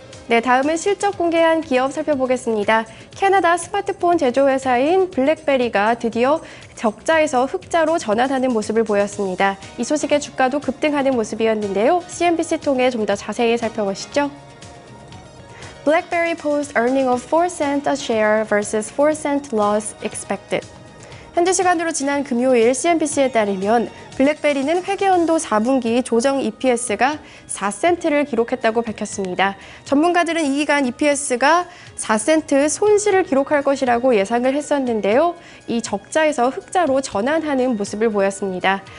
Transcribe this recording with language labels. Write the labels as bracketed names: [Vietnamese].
[Korean] 네, 다음은 실적 공개한 기업 살펴보겠습니다. 캐나다 스마트폰 제조회사인 블랙베리가 드디어 적자에서 흑자로 전환하는 모습을 보였습니다. 이 소식에 주가도 급등하는 모습이었는데요. CNBC 통해 좀 더 자세히 살펴보시죠. [English] BlackBerry posts earning of 4 cents a share versus 4 cent loss expected. [Korean] 현지 시간으로 지난 금요일 CNBC에 따르면 블랙베리는 회계연도 4분기 조정 EPS가 4센트를 기록했다고 밝혔습니다. 전문가들은 이 기간 EPS가 4센트 손실을 기록할 것이라고 예상을 했었는데요. 이 적자에서 흑자로 전환하는 모습을 보였습니다.